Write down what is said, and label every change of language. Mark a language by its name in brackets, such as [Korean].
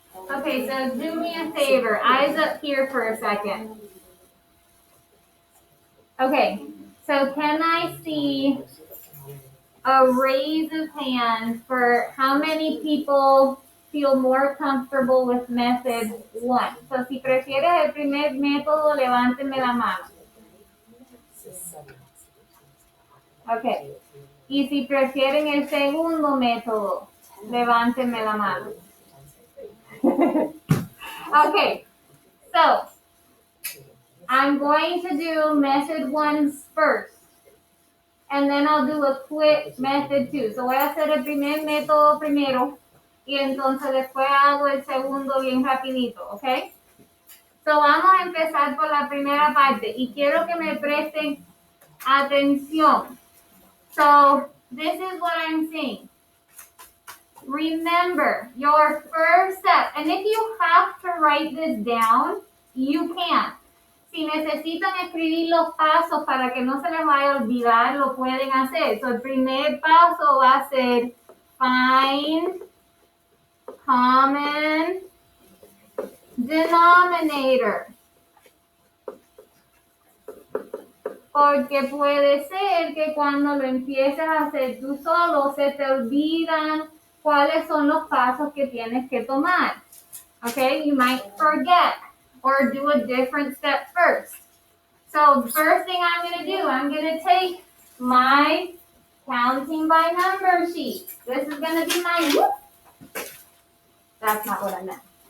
[English] Okay, so do me a favor. Eyes up here for a second. Okay, so can I see a raise of hands for how many people feel more comfortable with method 1? [Spanish] So si prefieres el primer método, levánteme la mano. Ok. Y si prefieren el segundo método, levántenme la mano. [English] Okay, so I'm going to do method 1 first. And then I'll do a quick method 2. [Spanish] So voy a hacer el primer método primero. Y entonces después hago el segundo bien rapidito, ¿ok? So vamos a empezar por la primera parte. Y quiero que me presten atención. [English] So this is what I'm saying. Remember your first step. And if you have to write this down, you can. [Spanish] Si necesitan escribir los pasos para que no se les vaya a olvidar, lo pueden hacer. So, el primer paso va a ser [English] find common denominator. [Spanish] Porque puede ser que cuando lo empieces a hacer tú solo, se te olvidan cuáles son los pasos que tienes que tomar. [English] Okay, you might forget or do a different step first. So the first thing I'm going to do, I'm going to take my counting by number sheet. This is going to be my, that's not what I meant.